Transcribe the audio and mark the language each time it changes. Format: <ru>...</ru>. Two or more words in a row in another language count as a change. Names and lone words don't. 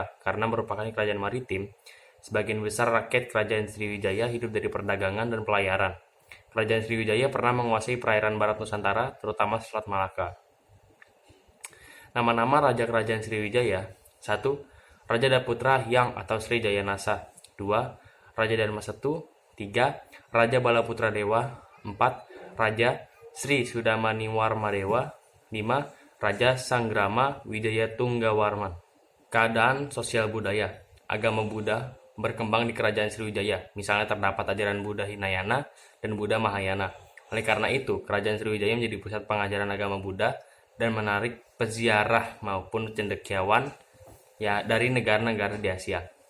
<id>Karena merupakan kerajaan maritim, sebagian besar rakyat Kerajaan Sriwijaya hidup dari perdagangan dan pelayaran. Kerajaan Sriwijaya pernah menguasai perairan barat Nusantara, terutama Selat Malaka. Nama-nama Raja Kerajaan Sriwijaya: 1. Raja Daputra Hyang atau Sri Jayanasa. 2. Raja Darmasetu. 3. Raja Balaputra Dewa. 4. Raja Sri Sudamaniwarmadewa. 5. Raja Sanggrama Wijaya Tunggawarman. Keadaan sosial budaya. Agama Buddha berkembang di Kerajaan Sriwijaya. Misalnya terdapat ajaran Buddha Hinayana dan Buddha Mahayana. Oleh karena itu, Kerajaan Sriwijaya menjadi pusat pengajaran agama Buddha dan menarik peziarah maupun cendekiawan dari negara-negara di Asia.</id>